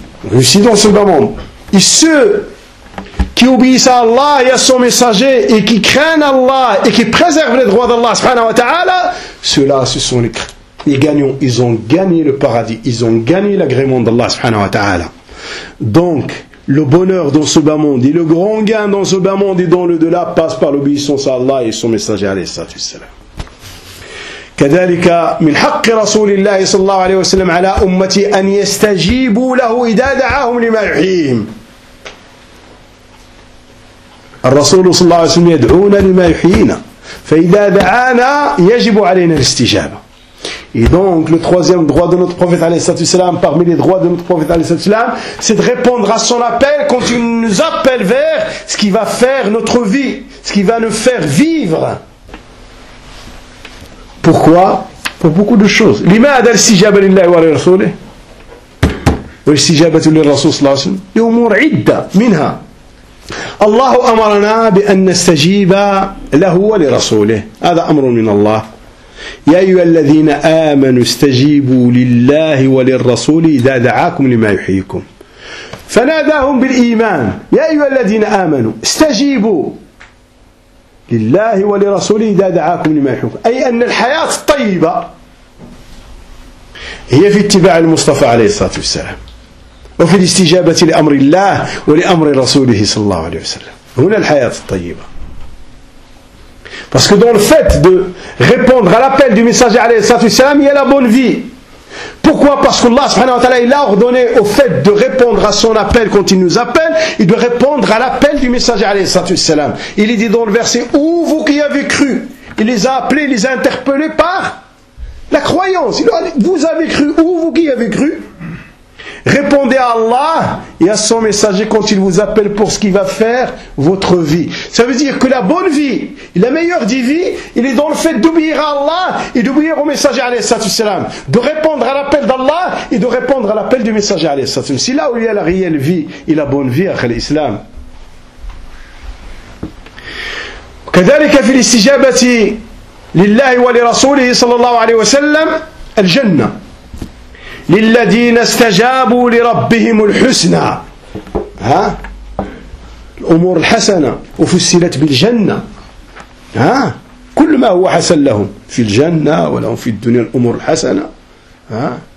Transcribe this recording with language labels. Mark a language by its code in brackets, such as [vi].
[fr] Réussi dans ce monde. Et ceux qui obéissent à Allah et à son messager et qui craignent Allah et qui préservent les droits d'Allah subhanahu wa ta'ala, ceux-là, ce sont les ils ont gagné le paradis, ils ont gagné l'agrément d'Allah subhanahu wa ta'ala. Donc, le bonheur dans ce bas monde, et le grand gain dans ce bas monde et dans le delà, passe par l'obéissance à Allah et son messager, alayhi salatu wassalam. [ar] كذلك من حق رسول الله صلى الله عليه وسلم على أمتي أن يستجيبوا له إذا دعاهم لما يحييهم. الرسول صلى الله عليه وسلم يدعونا لما يحيينا، فإذا دعانا يجب علينا الاستجابة. [fr] Et donc le troisième droit de notre prophète عليه الصلاة والسلام parmi les droits de notre prophète عليه الصلاة والسلام c'est de répondre à son appel quand il nous appelle vers ce qui va faire notre vie, ce qui va nous faire vivre. Pourquoi ? Pour beaucoup de choses. [ar] لماذا الاستجابة لله ورسوله ؟ والاستجابة للرسول صلى الله عليه وسلم ؟ لأمور عدة منها. الله أمرنا بأن نستجيب له ولرسوله. هذا أمر من الله. يا أيها الذين آمنوا استجيبوا لله وللرسول إذا دعاكم لما يحييكم. فناداهم بالإيمان. يا أيها الذين آمنوا استجيبوا لله ولرسوله إذا دعاكم لما يحييكم، أي أن الحياة الطيبة هي في اتباع المصطفى عليه الصلاة والسلام وفي الاستجابة لأمر الله ولأمر رسوله صلى الله عليه وسلم، هنا الحياة الطيبة. [fr] Parce que dans le fait de répondre à l'appel du messager عليه الصلاة والسلام il y a la bonne vie. Pourquoi ? Parce que Allah subhanahu wa ta'ala il a ordonné au fait de répondre à son appel quand il nous appelle et de répondre à l'appel du messager alayhi salatu wassalam. Il est dit dans le verset « Où vous qui avez cru ?» Il les a appelés, il les a interpellés par la croyance. Il leur a dit « Vous avez cru ? Où vous qui avez cru ?» Répondez à Allah et à son messager quand il vous appelle pour ce qu'il va faire votre vie. Ça veut dire que la bonne vie, la meilleure des vies, il est dans le fait d'obéir à Allah et d'obéir au messager alayhi salatu wassalam. De répondre à l'appel d'Allah et de répondre à l'appel du messager alayhi salatu wassalam. C'est là où il y a la réelle vie et la bonne vie après l'islam. [ar] كذلك في الاستجابة لله ولرسوله صلى الله عليه وسلم الجنة. للذين استجابوا لربهم الحسنى ها الأمور الحسنة وفسلت بالجنة ها كل ما هو حسن لهم في الجنة ولهم في الدنيا الأمور الحسنة ها